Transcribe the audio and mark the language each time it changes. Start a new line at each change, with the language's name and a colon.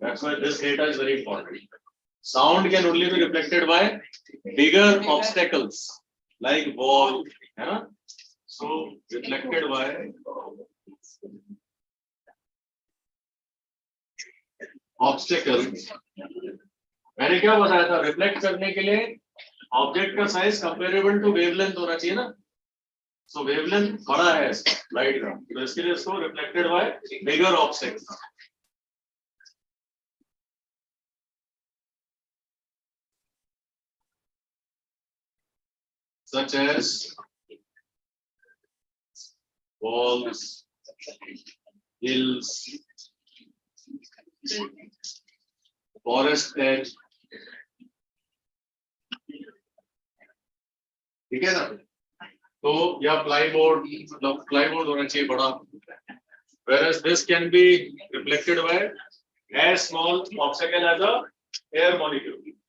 English: That's why this data is very important. Sound can only be reflected by bigger obstacles like wall. Yeah? So reflected by obstacles.
Hindi: मैंने क्या बताया था reflect करने के लिए object का साइज
English: comparable to wavelength
Hindi: होना चाहिए ना. सो वेवलेंथ बड़ा है लाइट का तो इसके लिए इसको
English: Reflected by bigger object. such as walls, hills, forest edge.
Hindi: ठीक है ना. तो या प्लाईबोर्ड मतलब प्लाईबोर्ड होना चाहिए बड़ा.
English: Whereas this can be reflected by as small obstacle as a air molecule.